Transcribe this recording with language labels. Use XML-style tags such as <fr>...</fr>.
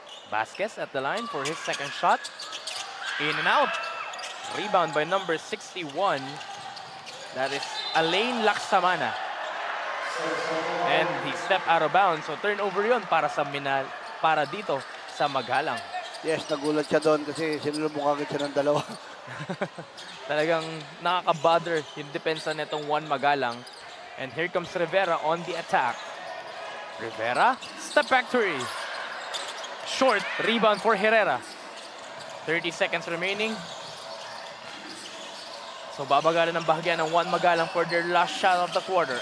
<en>Vasquez at the line for his second shot. In and out. Rebound by number 61. That is Alain Laksamana. And he stepped out of bounds.</en> <tl>So turnover yon para sa para dito sa Magalang. Yes, nagulat siya doon kasi sinulubong agad siya ng dalawa. Talagang nakaka-bother yung depensa nitong Juan Magalang.</tl> <en>And here comes Rivera on the attack. Rivera, step back three. Short, rebound for Herrera. 30 seconds remaining.</en> <tl>So babagalan ng bahagyan ng Juan Magalang</tl> <en>for their last shot of the quarter.</en>